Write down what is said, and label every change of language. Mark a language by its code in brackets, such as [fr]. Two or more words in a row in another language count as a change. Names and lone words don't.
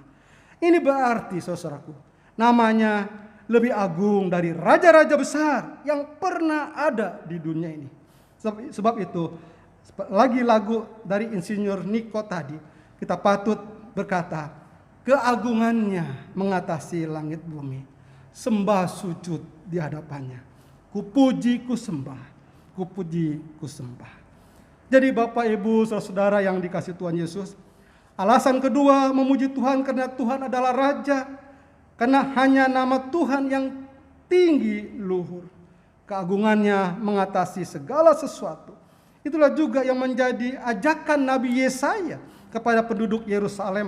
[id] Ini berarti, saudaraku, nama-Nya lebih agung dari raja-raja besar yang pernah ada di dunia ini. Sebab itu, lagi lagu dari Insinyur Niko tadi, kita patut berkata, keagungannya mengatasi langit bumi. Sembah sujud di hadapannya. Kupuji, kusembah. Kupuji, kusembah. Jadi Bapak, Ibu, saudara-saudara yang dikasihi Tuhan Yesus, alasan kedua memuji Tuhan karena Tuhan adalah Raja. Karena hanya nama Tuhan yang tinggi luhur. Keagungannya mengatasi segala sesuatu. Itulah juga yang menjadi ajakan Nabi Yesaya kepada penduduk Yerusalem.